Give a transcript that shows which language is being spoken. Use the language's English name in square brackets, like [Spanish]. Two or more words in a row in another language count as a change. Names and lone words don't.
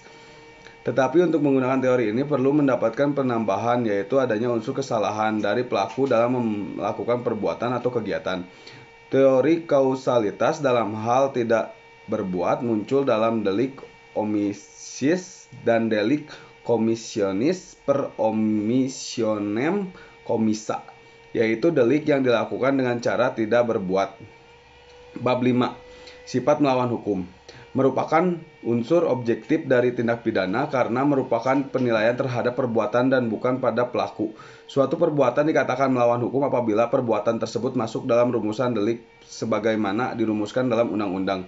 [Indonesian] Tetapi untuk menggunakan teori ini perlu mendapatkan penambahan, yaitu adanya unsur kesalahan dari pelaku dalam melakukan perbuatan atau kegiatan. Teori kausalitas dalam hal tidak berbuat muncul dalam delik omisis dan delik [Latin] commissionis per omissionem commissa, [Indonesian] yaitu delik yang dilakukan dengan cara tidak berbuat. Bab 5. Sifat melawan hukum merupakan unsur objektif dari tindak pidana karena merupakan penilaian terhadap perbuatan dan bukan pada pelaku. Suatu perbuatan dikatakan melawan hukum apabila perbuatan tersebut masuk dalam rumusan delik sebagaimana dirumuskan dalam undang-undang.